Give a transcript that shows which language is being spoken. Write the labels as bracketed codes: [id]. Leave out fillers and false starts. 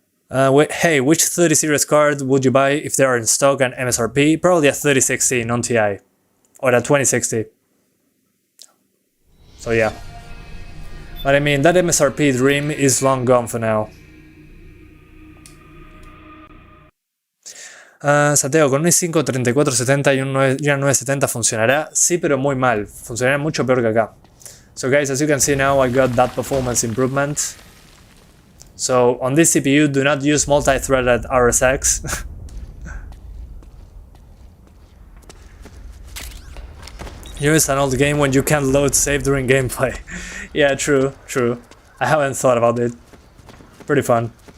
[en] Hey, which 30 series card would you buy if they are in stock and MSRP? Probably a 3060 non-TI or a 2060. So yeah. But I mean, that MSRP dream is long gone for now. [es] Santiago, con un i5 3470 y un 970 funcionará. Sí, pero muy mal. Funcionará mucho peor que acá. [en] So guys, as you can see now, I got that performance improvement. So on this CPU, do not use multi-threaded RSX. Use an old game when you can't load save during gameplay. Yeah, true. I haven't thought about it. Pretty fun.